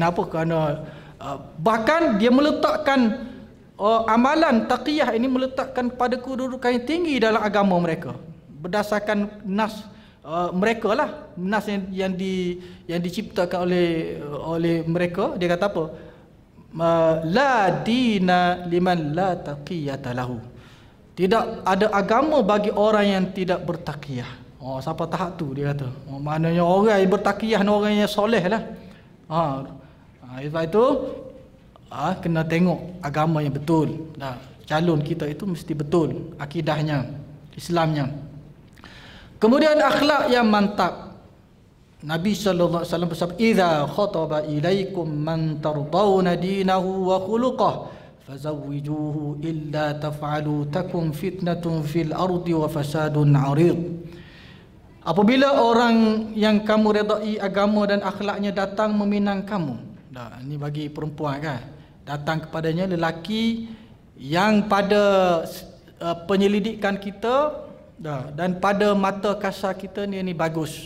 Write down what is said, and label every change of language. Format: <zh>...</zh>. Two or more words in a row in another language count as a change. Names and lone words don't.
<ms>Kerana bahkan dia meletakkan amalan taqiyah ini meletakkan pada kedudukan yang tinggi dalam agama mereka berdasarkan nas mereka lah, nas yang diciptakan oleh mereka. Dia kata apa?</ms> <ar>لا دين لمن لا تقية له.</ar> <ms>Tidak ada agama bagi orang yang tidak bertaqiyah. Siapa tahap tu dia kata. Maknanya orang yang bertaqiyah ni orang yang soleh lah. Sebab itu kena tengok agama yang betul. Calon kita itu mesti betul akidahnya, Islamnya. Kemudian akhlak yang mantap.</ms> <ar>نبي صلى الله عليه وسلم bersabda, "إذا خطب إليكم من ترضون دينه وخلقه فزوجوه إلا تفعلوا تكن فتنة في الأرض وفساد عريض."</ar> <ms>Apabila orang yang kamu redai agama dan akhlaknya datang meminang kamu. Ini bagi perempuan kan. Datang kepadanya lelaki yang pada penyelidikan kita dan pada mata kasar kita ni bagus.</ms>